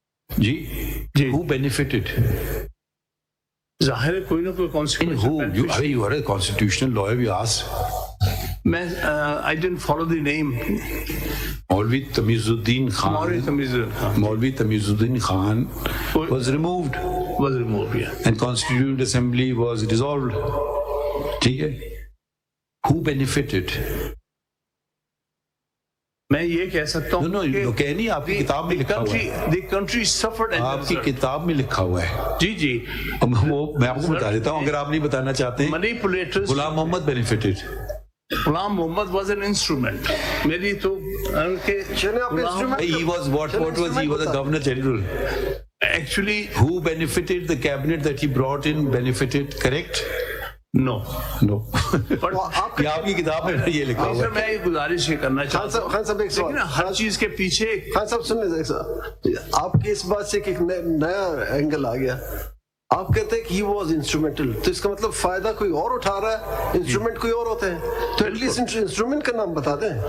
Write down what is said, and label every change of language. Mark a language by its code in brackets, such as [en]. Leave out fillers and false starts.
[en] جی who benefited? [ur] ظاہر ہے کوئی نہ کوئی consequence. [en] You are a constitutional lawyer, we asked. میں I didn't follow the name. [ur] مولوی تمیز الدین خان. [en] Maulvi Tamizuddin Khan was removed. Yeah. And Constituent Assembly was dissolved. [ur] ٹھیک ہے. [en] Who benefited? [ur] میں یہ کہہ سکتا ہوں کہ نہیں, آپ کی کتاب میں لکھا ہوا ہے. [en] The country suffered. [ur] آپ کی کتاب میں لکھا ہوا ہے. جی وہ میں آپ کو بتا دیتا ہوں, اگر آپ نہیں بتانا چاہتے ہیں. [en] Manipulators. Ghulam Muhammad benefited. Ghulam Muhammad was an instrument. [ur] میری تو چلیں آپ instrument [en] He was what was he was a governor general. Actually Who benefited? The cabinet that he brought in benefited, correct? No. No. But [ur] یہ آپ کی کتاب میں یہ لکھا ہوا ہے. میں یہ گزارش یہ کرنا خان چاہتا ہوں صاحب ایک سوال, ہر چیز کے پیچھے خان صاحب سن لیں, آپ کی اس بات سے ایک نیا اینگل آ گیا. آپ کہتے ہیں کہ [en] he was instrumental, [ur] تو اس کا مطلب فائدہ کوئی اور اٹھا رہا ہے, انسٹرومنٹ کوئی اور ہوتے ہیں, تو ایٹ لیسٹ انسٹرومنٹ کا نام بتا دیں.